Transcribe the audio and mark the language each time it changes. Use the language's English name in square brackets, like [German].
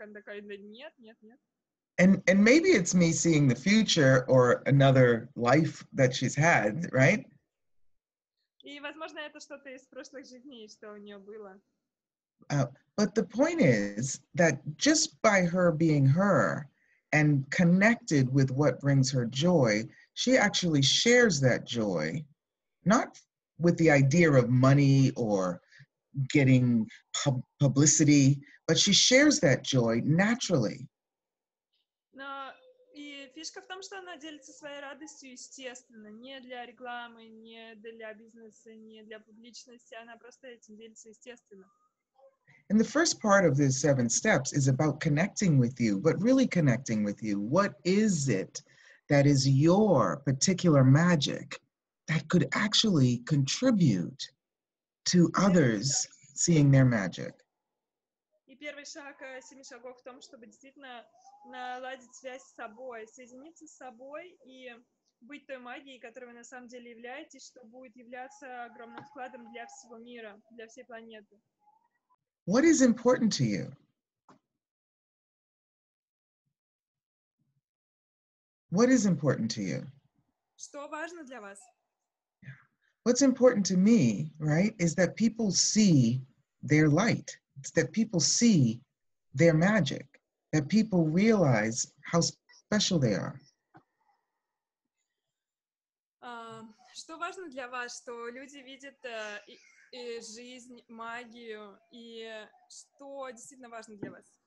[Russian] Она такая, да нет. [English] And maybe it's me seeing the future or another life that she's had, right? [Russian] И, возможно, это что-то из прошлых жизней, что у нее было. [English] But the point is that just by her being her and connected with what brings her joy, she actually shares that joy, not with the idea of money or getting publicity, but she shares that joy naturally. [Russian] Но и фишка в том, что она делится своей радостью естественно, не для рекламы, не для бизнеса, не для публичности, она просто этим делится естественно. [English] And the first part of this 7 steps is about connecting with you, but really connecting with you. What is it that is your particular magic that could actually contribute to others seeing their magic? [Russian] И первый шаг 7 шагов в том, чтобы действительно наладить связь с собой, соединиться с собой и быть той магией, которой вы на самом деле являетесь, что будет являться огромным вкладом для всего мира, для всей планеты. [English] What is important to you? What is important to you? [Russian] Что важно для вас? [English] What's important to me, right, is that people see their light. It's that people see their magic, that people realize how special they are. [Russian] Что важно для вас, что люди видят и жизнь, магию, и что действительно важно для вас?